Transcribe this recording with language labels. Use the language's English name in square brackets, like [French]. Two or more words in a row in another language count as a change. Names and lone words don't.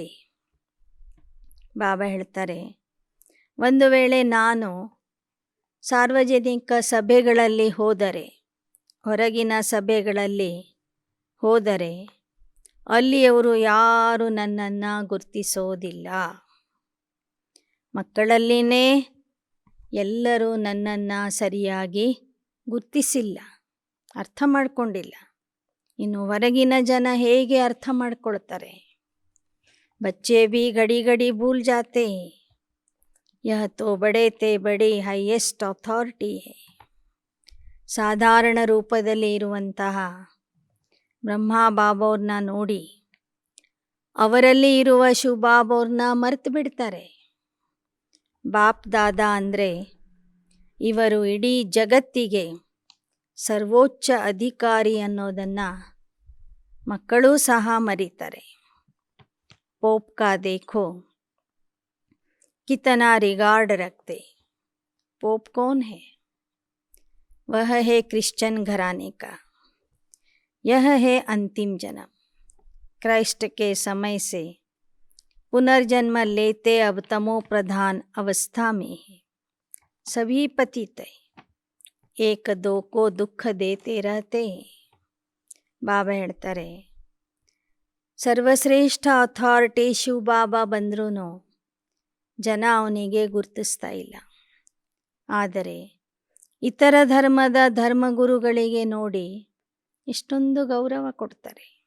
[Kannada] ಬಾಬಾ ಹೇಳ್ತಾರೆ, ಒಂದು ವೇಳೆ ನಾನು ಸಾರ್ವಜನಿಕ ಸಭೆಗಳಲ್ಲಿ ಹೋದರೆ, ಹೊರಗಿನ ಸಭೆಗಳಲ್ಲಿ ಹೋದರೆ ಅಲ್ಲಿಯವರು ಯಾರು ನನ್ನನ್ನು ಗುರುತಿಸೋದಿಲ್ಲ. ಮಕ್ಕಳಲ್ಲಿನೇ ಎಲ್ಲರೂ ನನ್ನನ್ನು ಸರಿಯಾಗಿ ಗುರುತಿಸಿಲ್ಲ, ಅರ್ಥ ಮಾಡಿಕೊಂಡಿಲ್ಲ. ಇನ್ನು ಹೊರಗಿನ ಜನ ಹೇಗೆ ಅರ್ಥ ಮಾಡ್ಕೊಳ್ತಾರೆ? [Hindi] बच्चे भी घड़ी घड़ी भूल जाते हैं. यह तो बड़े ते बड़ी [English] highest authority [Hindi] है. [Kannada] ಸಾಧಾರಣ ರೂಪದಲ್ಲಿ ಇರುವಂತಹ ಬ್ರಹ್ಮ ಬಾಬಾವ್ರನ್ನ ನೋಡಿ ಅವರಲ್ಲಿ ಇರುವ ಶಿವಬಾಬಾವ್ರನ್ನ ಮರೆತು ಬಿಡ್ತಾರೆ. ಬಾಪ್ ದಾದಾ ಅಂದರೆ ಇವರು ಇಡೀ ಜಗತ್ತಿಗೆ ಸರ್ವೋಚ್ಚ ಅಧಿಕಾರಿ ಅನ್ನೋದನ್ನು ಮಕ್ಕಳೂ ಸಹ ಮರೀತಾರೆ. [Hindi] पोप का देखो कितना रिगार्ड रखते. पोप कौन है? वह है क्रिश्चियन घराने का. यह है अंतिम जन्म. क्राइस्ट के समय से पुनर्जन्म लेते अब तमो प्रधान अवस्था में है. सभी पतित है, एक दो को दुख देते रहते हैं. [Kannada] ಬಾಬಾ ಹೇಳ್ತಾರೆ, ಸರ್ವಶ್ರೇಷ್ಠ ಅಥಾರಿಟಿ ಶಿವಬಾಬಾ ಬಂದ್ರೂ ಜನ ಅವನಿಗೆ ಗುರುತಿಸ್ತಾ ಇಲ್ಲ. ಆದರೆ ಇತರ ಧರ್ಮದ ಧರ್ಮಗುರುಗಳಿಗೆ ನೋಡಿ ಇಷ್ಟೊಂದು ಗೌರವ ಕೊಡ್ತಾರೆ.